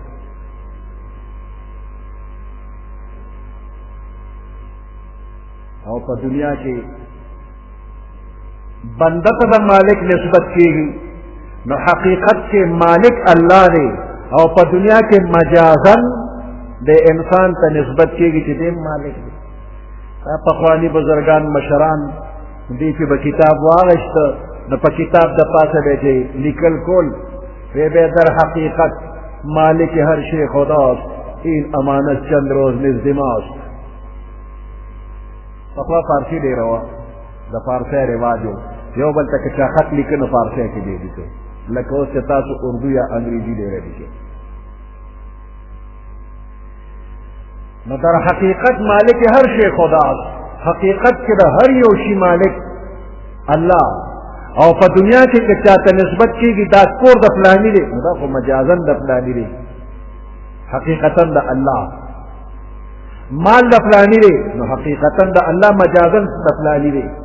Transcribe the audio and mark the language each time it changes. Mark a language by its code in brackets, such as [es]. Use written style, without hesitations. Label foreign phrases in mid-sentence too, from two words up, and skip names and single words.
[ps] او په دنیا کې بنده ته د مالک نسبت کېږي نو حقیقت کې مالک الله دی او په دنیا کې مجازن د انسان ته نسبت کېږي چې دی مالک دی. پخواني بزرګان مشران دې چې به کتاب واغېسته نو په کتاب د پاسه به چې لیکل کول وی به [fa] در حقیقت مالک هر شی خداست، این امانت چند روز نزد ماست. [ps] پخوا فارسی ډېره وه، د فارسی رواج و، یو بل ته که چا خط لیکه نو فارسی کې دی لیکه، لکه اوس چې تاسو اردو یا انګریزي ډېره لیکئ. [fa] نو در حقیقت مالک هر شی خداست. [ps] حقیقت کې د هر یو شي مالک الله. او په دنیا کې که چاته نسبت کېږي دا کور د فلاني دی نو دا خو مجازن د فلاني دی، حقیقتا د الله. مال د فلاني دی نو حقیقتا د الله، مجازن د فلاني دی.